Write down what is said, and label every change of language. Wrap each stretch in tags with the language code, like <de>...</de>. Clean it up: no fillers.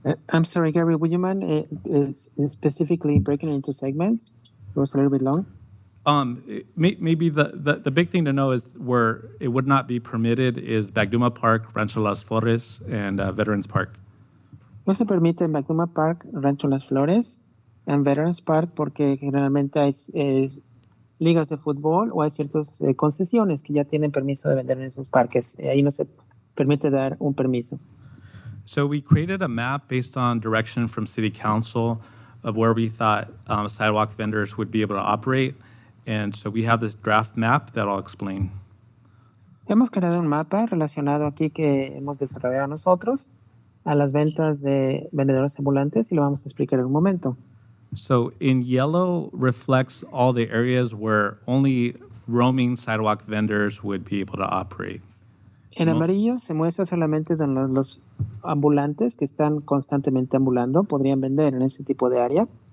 <en>I'm sorry, Gary, would you mind specifically breaking it into segments? It was a little bit long. Maybe the big thing to know is where it would not be permitted is Bagduma Park, Rancho Las Flores, and Veterans Park.</en> <es>No se permite en Bagduma Park, Rancho Las Flores, en Veterans Park, porque generalmente hay ligas de fútbol o hay ciertas concesiones que ya tienen permiso de vender en esos parques. Ahí no se permite dar un permiso.</es> <en>So we created a map based on direction from City Council of where we thought sidewalk vendors would be able to operate. And so we have this draft map that I'll explain.</en> <es>Hemos creado un mapa relacionado aquí que hemos desarrollado nosotros a las ventas de vendedores ambulantes y lo vamos a explicar en un momento.</es> <en>So in yellow reflects all the areas where only roaming sidewalk vendors would be able to operate.</en> <es>En amarillo se muestra solamente donde los ambulantes que están constantemente ambulando podrían vender en ese tipo de área.</es>